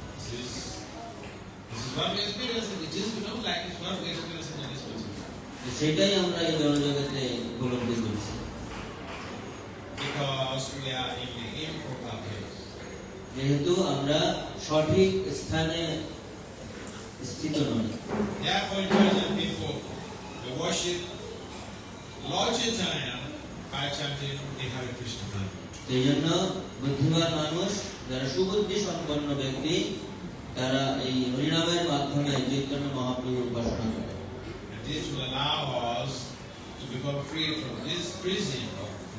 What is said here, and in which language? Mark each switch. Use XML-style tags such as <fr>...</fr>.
<en>This is what we experience, and the things we don't like is what we experience in this person.</en> <bn>সেটাই আমরা এই জনজগতে উপলব্ধি করছি।</bn> <en>Because we are in the improper place.</en> <bn>যেহেতু আমরা সঠিক স্থানে স্থিত নই।</bn> <en>Therefore, intelligent people, they worship Lord Chaitanya by chanting the Hare Krishna mantra.</en> <bn>এই জন্য বুদ্ধিমান মানুষ, যারা সুবুদ্ধি সম্পন্ন ব্যক্তি, তারা এই হরিনামের মাধ্যমে চৈতন্য মহাপ্রভুর উপাসনা করে।</bn> <en>And this will allow us to become free from this prison of</en>